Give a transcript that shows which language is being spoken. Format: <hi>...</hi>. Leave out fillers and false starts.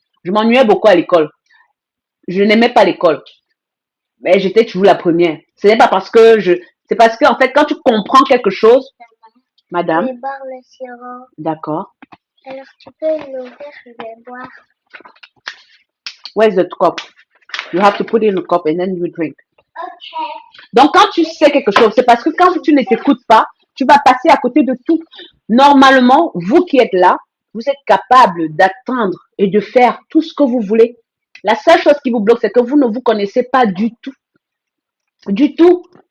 <fr>Je m'ennuyais beaucoup à l'école. Je n'aimais pas l'école. Mais j'étais toujours la première. Ce n'est pas parce que c'est parce que, en fait, quand tu comprends quelque chose, madame. Je vais boire le sirop. D'accord. Alors, tu peux l'ouvrir, je vais boire.</fr> <en>Where's the cup? You have to put it in a cup and then you drink. Okay.</en> <fr>Donc, quand tu sais quelque chose, c'est parce que quand tu ne t'écoutes pas, tu vas passer à côté de tout. Normalement, vous qui êtes là, vous êtes capable d'attendre et de faire tout ce que vous voulez. La seule chose qui vous bloque, c'est que vous ne vous connaissez pas du tout. Du tout.</fr>